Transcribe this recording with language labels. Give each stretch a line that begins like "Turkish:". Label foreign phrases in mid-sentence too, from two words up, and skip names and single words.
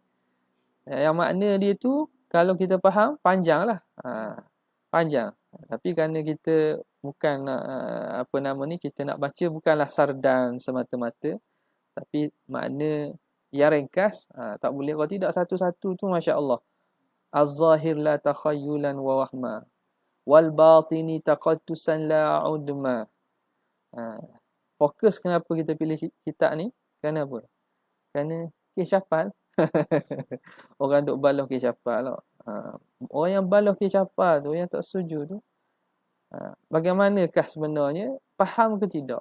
Malay: Yang makna dia tu kalau kita faham panjanglah. Panjang. Tapi kerana kita bukan kita nak baca bukanlah sardan semata-mata, tapi makna yang ringkas, tak boleh kalau tidak satu-satu tu masya-Allah.
Arabic: الظاهر لا تخيلا ووهما والباطن تقدسا لا عدما.
Malay: Fokus kenapa kita pilih kitab ni? Kerana apa? Kerana kes syafal. Orang duk balah kes syafal lah. Orang yang balah kes syafal tu, yang tak setuju tu, bagaimanakah sebenarnya? Faham ke tidak?